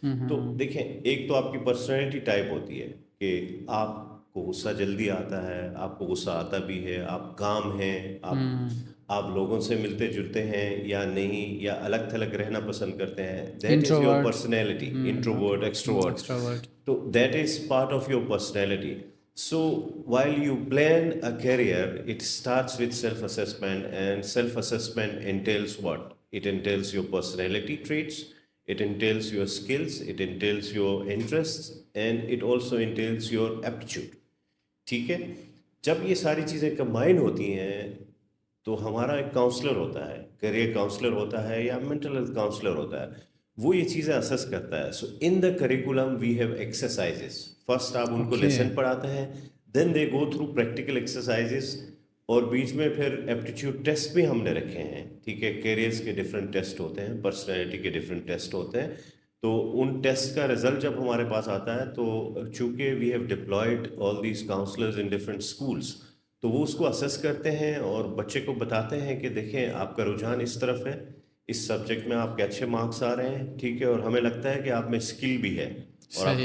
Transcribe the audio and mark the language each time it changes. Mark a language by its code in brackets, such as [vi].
[ur] تو دیکھیں ایک تو آپ کی پرسنالٹی ٹائپ ہوتی ہے کہ آپ کو غصہ جلدی آتا ہے، آپ کو غصہ آتا بھی ہے، آپ کام ہیں، آپ لوگوں سے ملتے جلتے ہیں یا نہیں، یا الگ تھلگ رہنا پسند کرتے ہیں. [en] That is your introvert. Personality, introvert, extrovert. Extrovert. تو that is part of your personality. So while you plan a career, it starts with self-assessment, and self-assessment entails what? It entails your personality traits, it entails your skills, it entails your interests, and it also entails your aptitude. [ur] ٹھیک ہے، جب یہ ساری چیزیں combine ہوتی ہیں تو ہمارا ایک کاؤنسلر ہوتا ہے، کیریئر کاؤنسلر ہوتا ہے یا مینٹل ہیلتھ کاؤنسلر ہوتا ہے، وہ یہ چیزیں اسیس کرتا ہے. [en] So in the curriculum we have exercises. [ur] First آپ ان کو [en] Okay. [ur] لیسن پڑھاتے ہیں، [en] then they go through practical exercises, [ur] اور بیچ میں پھر ایپٹیچیوڈ ٹیسٹ بھی ہم نے رکھے ہیں. ٹھیک ہے، کیریئرس کے ڈفرینٹ ٹیسٹ ہوتے ہیں، پرسنالٹی کے ڈفرینٹ ٹیسٹ ہوتے ہیں. تو ان ٹیسٹ کا رزلٹ جب ہمارے پاس آتا ہے تو چونکہ [en] we have deployed all these counsellors in different schools, [ur] تو وہ اس کو اسیس کرتے ہیں اور بچے کو بتاتے ہیں کہ دیکھیں آپ کا رجحان اس طرف ہے، اس سبجیکٹ میں آپ کے اچھے مارکس آ رہے ہیں، ٹھیک ہے، اور ہمیں لگتا ہے کہ آپ میں اسکل بھی ہے اور آپ کا